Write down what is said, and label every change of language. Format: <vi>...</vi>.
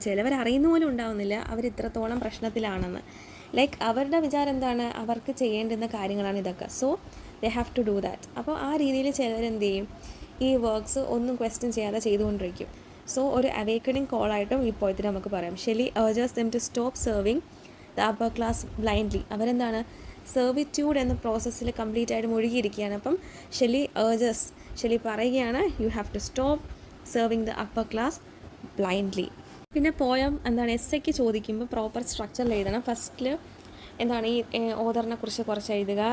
<ml>ചിലവർ അറിയുന്ന പോലും ഉണ്ടാവുന്നില്ല അവർ ഇത്രത്തോളം പ്രശ്നത്തിലാണെന്ന്. ലൈക്ക് അവരുടെ വിചാരം എന്താണ്, അവർക്ക് ചെയ്യേണ്ടുന്ന കാര്യങ്ങളാണ് ഇതൊക്കെ,</ml> <en>So they have to do that.</en> <ml>അപ്പോൾ ആ രീതിയിൽ ചിലവരെന്ത് ചെയ്യും, ഈ വർക്ക്സ് ഒന്നും ക്വസ്റ്റ്യൻ ചെയ്യാതെ ചെയ്തുകൊണ്ടിരിക്കും. സോ ഒരു അവേക്കണിങ് കോളായിട്ടും ഈ പോയത്തിൽ നമുക്ക് പറയാം.</ml> <en>Shelley urges them to stop serving the upper class blindly.</en> <ml>അവരെന്താണ്, സെർവിറ്റ്യൂഡ് എന്ന പ്രോസസ്സിൽ കംപ്ലീറ്റ് ആയിട്ട് മുഴുകിയിരിക്കുകയാണ്. അപ്പം ഷെല്ലി പറയുകയാണ്,</ml> <en>You have to stop serving the upper class blindly.</en> <ml>പിന്നെ പോയം എന്താണ്, എസ്സേക്ക് ചോദിക്കുമ്പോൾ പ്രോപ്പർ സ്ട്രക്ചറിൽ എഴുതണം. ഫസ്റ്റിൽ എന്താണ്, ഈ ഓതറിനെ കുറിച്ച് കുറച്ച് എഴുതുക.</ml>